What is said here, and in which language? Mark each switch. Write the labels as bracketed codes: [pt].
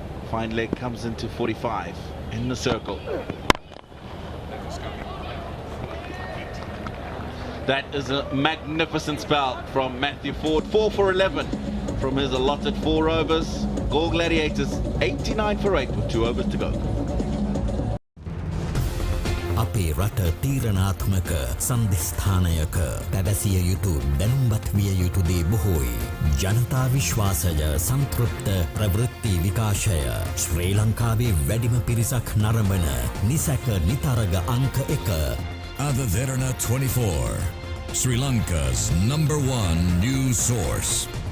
[en] Fine leg comes into 45 in the circle. That is a magnificent spell from Matthew Ford. 4 for 11 from his allotted 4 overs. Galle Gladiators 89 for 8 with 2 overs to go. [si] අපේ රට තීරණාත්මක සන්ධිස්ථානයක පැවසිය යුතු දැනුම්බත් විය යුතු දේ බොහෝයි. ජනතා විශ්වාසය සන්තෘප්ත ප්‍රවෘත්ති විකාශය ශ්‍රී ලංකාවේ වැඩිම පිරිසක් නරඹන නිසැක නිතරග අංක 1. [en] Ada Derana 24, Sri Lanka's #1 news source.